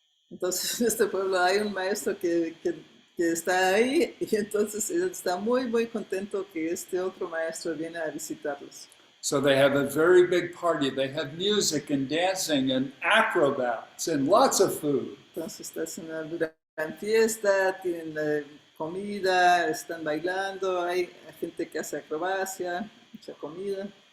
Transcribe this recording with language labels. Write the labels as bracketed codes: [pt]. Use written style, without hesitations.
[es] Entonces, en este pueblo hay un maestro que está ahí y entonces él está muy contento que este otro maestro viene a visitarlos. [en] So they have a very big party. They have music and dancing and acrobats and lots of food. [es] Entonces, está en una gran fiesta, tienen comida, están bailando, hay gente que hace acrobacia, mucha comida.